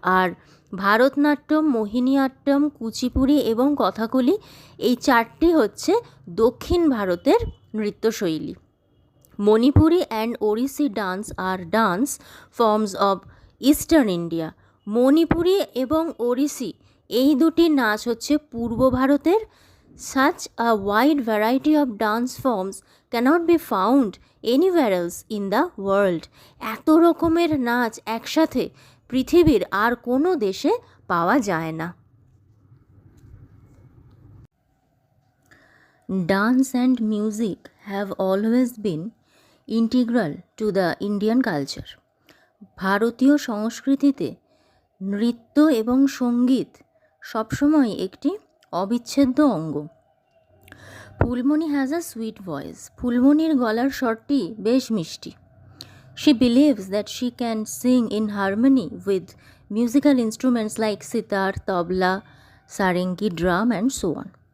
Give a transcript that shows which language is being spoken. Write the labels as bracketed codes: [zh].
[bn] আর ভারতনাট্যম, মোহিনীআট্যম, কুচিপুড়ি এবং কথাকলি এই চারটি হচ্ছে দক্ষিণ ভারতের নৃত্যশৈলী। [en] Manipuri and Odissi dance আর dance forms of eastern India. [bn] Manipuri এবং ওড়িশি এই দুটি নাচ হচ্ছে পূর্ব ভারতের। [en] Such a wide variety of dance forms cannot be found anywhere else in the world. [bn] এত রকমের নাচ একসাথে পৃথিবীর আর কোনো দেশে পাওয়া যায় না। [en] Dance and music have always been integral to the Indian culture. [bn] ভারতীয় সংস্কৃতিতে নৃত্য এবং সঙ্গীত সবসময় একটি অবিচ্ছেদ্য অঙ্গ। [en] Phulmoni has a sweet voice. [bn] ফুলমণির গলার স্বরটি বেশ মিষ্টি। [en] She believes that she can sing in harmony with musical instruments like sitar, tabla, sarangi, drum and so on.